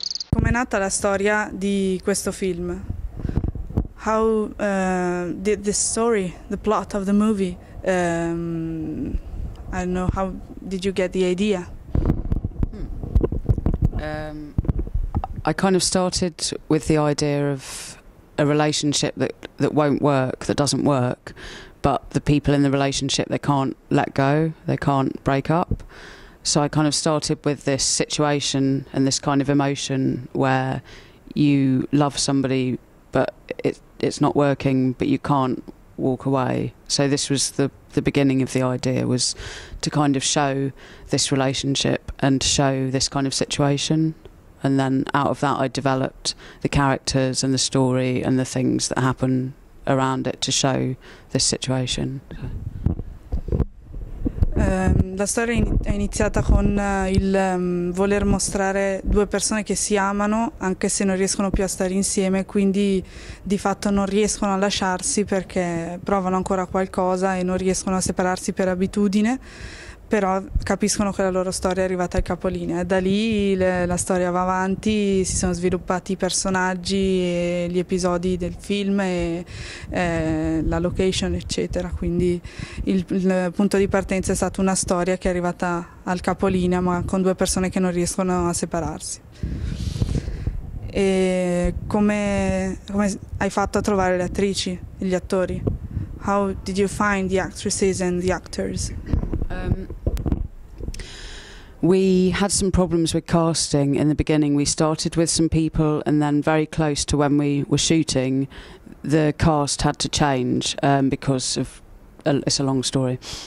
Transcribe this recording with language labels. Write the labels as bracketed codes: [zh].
[it] Com'è nata la storia di questo film? [en] How did the story, the plot of the movie, I don't know, how did you get the idea? I kind of started with the idea of a relationship that won't work, that doesn't work, but the people in the relationship, they can't let go, they can't break up. So I kind of started with this situation and this kind of emotion where you love somebody but it's not working, but you can't walk away. So this was the beginning of the idea, was to kind of show this relationship and show this kind of situation. And then out of that I developed the characters and the story and the things that happen around it to show this situation. [it] La storia è iniziata con il voler mostrare due persone che si amano anche se non riescono più a stare insieme, quindi di fatto non riescono a lasciarsi perché provano ancora qualcosa e non riescono a separarsi per abitudine, però capiscono che la loro storia è arrivata al capolinea e da lì la storia va avanti, si sono sviluppati i personaggi e gli episodi del film e la location eccetera, quindi il punto di partenza è stata una storia che è arrivata al capolinea ma con due persone che non riescono a separarsi. E come hai fatto a trovare le attrici e gli attori? [en] How did you find the actresses and the actors? We had some problems with casting in the beginning. We started with some people and then very close to when we were shooting, the cast had to change because of, it's a long story.